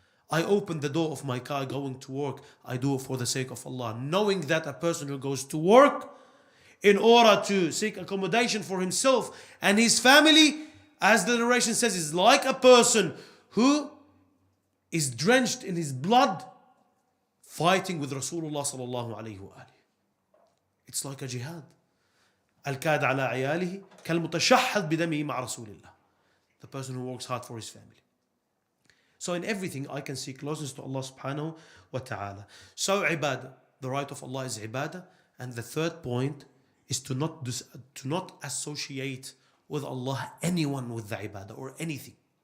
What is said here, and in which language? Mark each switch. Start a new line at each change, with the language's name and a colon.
English: I open the door of my car going to work, I do it for the sake of Allah, knowing that a person who goes to work in order to seek accommodation for himself and his family, as the narration says, is like a person who is drenched in his blood fighting with Rasulullah sallallahu alayhi wa alihi. It's like a jihad.
Arabic: الكاد على عياله كالمتشحذ بدمه مع رسول الله.
English: The person who works hard for his family. So in everything I can seek closeness to Allah subhanahu wa ta'ala. So ibadah, the right of Allah is ibadah. And the third point is to not associate with Allah anyone with the ibadah or anything.